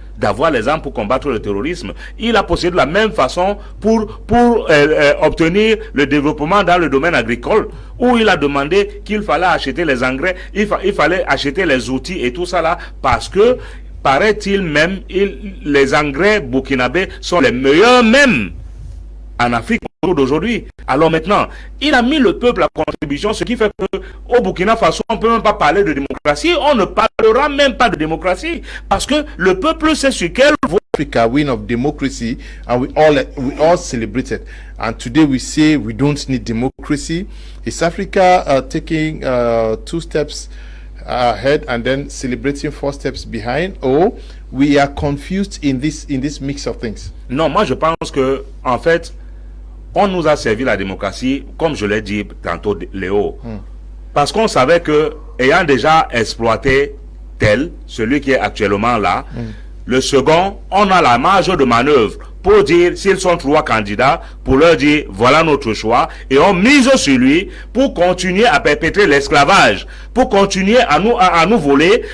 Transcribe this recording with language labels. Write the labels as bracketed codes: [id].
[fr] d'avoir les armes pour combattre le terrorisme. Il a procédé de la même façon pour obtenir le développement dans le domaine agricole, où il a demandé qu'il fallait acheter les engrais, il fallait acheter les outils et tout ça là, parce que, paraît-il même, les engrais burkinabés sont les meilleurs même en Afrique d'aujourd'hui. Alors maintenant, il a mis le peuple à contribution, ce qui fait que au Burkina Faso, on ne peut même pas parler de démocratie, on ne parlera même pas de démocratie, parce que le peuple sait sur quel voie. [en] Africa win of democracy, and we all celebrate it. And today we say we don't need democracy. Is Africa taking 2 steps ahead and then celebrating 4 steps behind, or we are confused in this mix of things? [fr] Non, moi je pense que en fait, on nous a servi la démocratie, comme je l'ai dit tantôt, Léo, parce qu'on savait que, ayant déjà exploité celui qui est actuellement là, le second, on a la marge de manœuvre pour dire, s'ils sont 3 candidats, pour leur dire, voilà notre choix, et on mise sur lui pour continuer à perpétrer l'esclavage, pour continuer à nous voler.